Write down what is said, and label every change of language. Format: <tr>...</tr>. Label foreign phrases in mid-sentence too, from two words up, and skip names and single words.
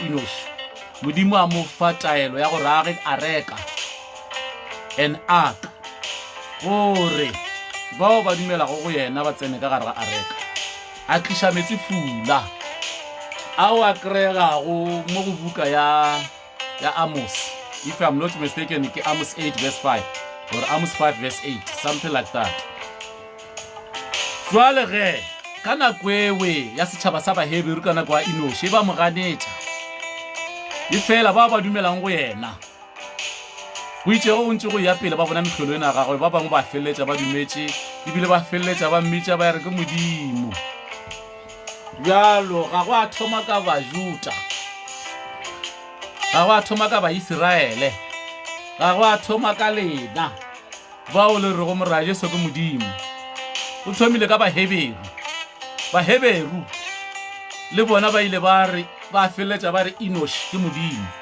<nso>Enoshi modimo a mo fa taelo ya gore a reka</nso> <en>an ark</en> <nso>gore bao ba dumelago go yena ba tsene ka gare ga areka a tliša metsi fula ao a kry-egago mo go buka ya Amos,</nso> <en>if I'm not mistaken</en> <nso>ke Amos 8</nso> <en>verse 5 or Amos 5 verse 8, something like that.</en> <nso>Jwale ge ka nako ewe ya setšhaba sa Baheberu ka nako ya Enoshi ba mo ganetša e fela ba ba dumelang go yena go itse go ntse go ya pele ba bona metlholo ena gagwe ba bangwe ba feleletša ba dumetše ebile ba feleletša ba mmitša ba re ke modimo bjalo ga go a thoma ka Bajuda ga go a thoma ka Baiseraele ga go a thoma ka lena bao le re go moraje so ke modimo o thomile ka Baheberu le bona ba ile ba feleletša ba re Enoshi ke modimo</nso>